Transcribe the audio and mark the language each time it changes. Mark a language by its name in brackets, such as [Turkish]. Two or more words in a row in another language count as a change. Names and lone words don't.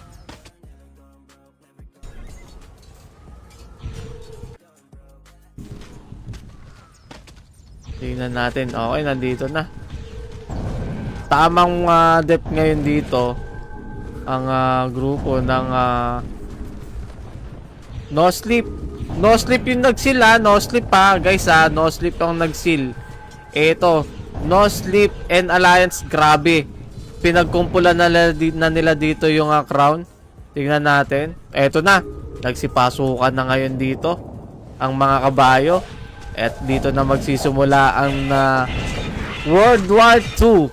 [Filipino] Tingnan natin. Okay, nandito na. Tamang depth ngayon dito. Ang grupo ng No Sleep. No Sleep yung nag-seal ha. No Sleep ha. Guys ha. No Sleep yung nag-seal. Eto. No Sleep and Alliance. Grabe. Pinagkumpulan na nila dito yung crown. Tingnan natin. Eto na. Nagsipasukan na ngayon dito. Ang mga kabayo. At dito na magsisimula ang World War II.